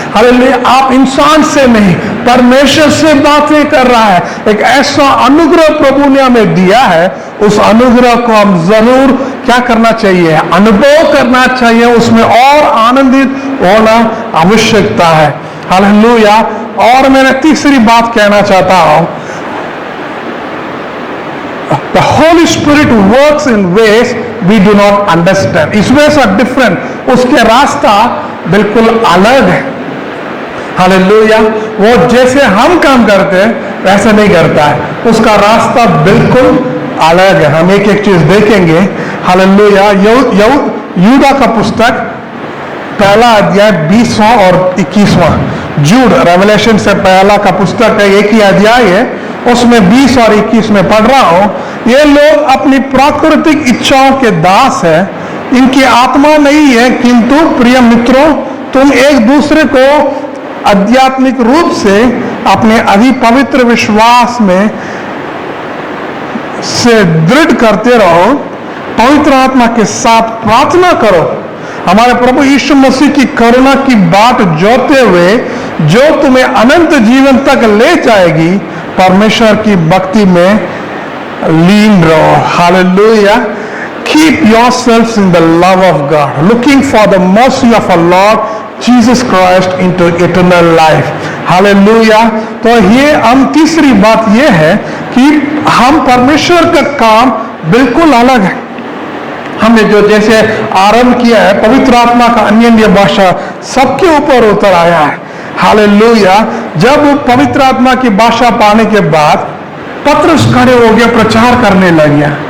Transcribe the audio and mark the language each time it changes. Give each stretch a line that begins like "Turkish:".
Hindi: Hallelujah, आप इंसान से नहीं परमेश्वर से बातें कर रहा है। एक ऐसा अनुग्रह प्रभु ने हमें दिया है, उस अनुग्रह को हम जरूर क्या करना चाहिए, अनुभव करना चाहिए, उसमें और आनंदित होना आवश्यकता है। हालेलुया, और मैं तीसरी बात कहना चाहता हूं,
English: The Holy Spirit works in ways we do not understand. His ways are different.
Hindi: उसके रास्ता बिल्कुल अलग है। हालेलुया, वो जैसे हम काम करते हैं वैसे नहीं करता है, उसका रास्ता बिल्कुल अलग है। हम एक एक चीज देखेंगे। हालेलुया। यूदा का पुस्तक पहला अध्याय 20वां और 21वां, जूड रेवलेशन से पहला का पुस्तक है, एक ही अध्याय है, उसमें 20 और 21 में पढ़ रहा हूं। ये लोग अपनी प्राकृतिक इच्छाओं के दास है, इनकी आत्मा नहीं है, किंतु प्रिय मित्रों तुम एक दूसरे को आध्यात्मिक रूप से अपने अधि पवित्र विश्वास में से दृढ़ करते रहो, पवित्र आत्मा के साथ प्रार्थना करो। हमारे प्रभु यीशु मसीह की करुणा की बाट जोते हुए जो तुम्हें अनंत जीवन तक ले जाएगी, परमेश्वर की भक्ति में लीन रहो। Hallelujah.
English: Keep yourselves in the love of God, looking for the mercy of our Lord Jesus Christ into eternal life.
Hindi: Hallelujah. तो ये हम तीसरी बात ये है कि हम परमेश्वर का काम बिल्कुल अलग है। हमने जो जैसे आरंभ किया है, पवित्र आत्मा का अन्य भाषा सबके ऊपर उतर आया है। हालेलुया। जब पवित्र आत्मा की भाषा पाने के बाद पतरस खड़े हो गया, प्रचार करने लग गया।